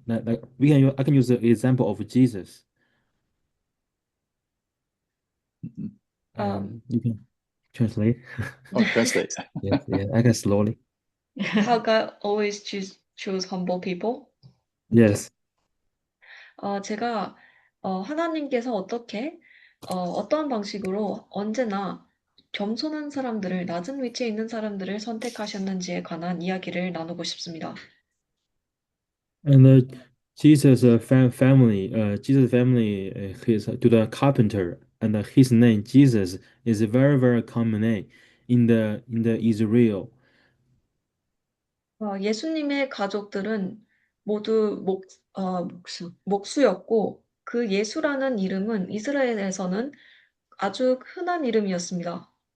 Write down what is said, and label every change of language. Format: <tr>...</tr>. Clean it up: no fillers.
<en>Like I can use the example of Jesus. You can translate. Oh, translate. Yes, yeah, I can slowly. How God always choose humble people? Yes.</en> <ko>제가 하나님께서 어떠한 방식으로 언제나 겸손한 사람들을, 낮은 위치에 있는 사람들을 선택하셨는지에 관한 이야기를 나누고 싶습니다.</ko> <en>And Jesus' Jesus' family, his to the carpenter, and his name Jesus is a very very common name in the Israel.</en> <ko>예수님의 가족들은 모두 목수였고 그 예수라는 이름은 이스라엘에서는 아주 흔한 이름이었습니다.</ko>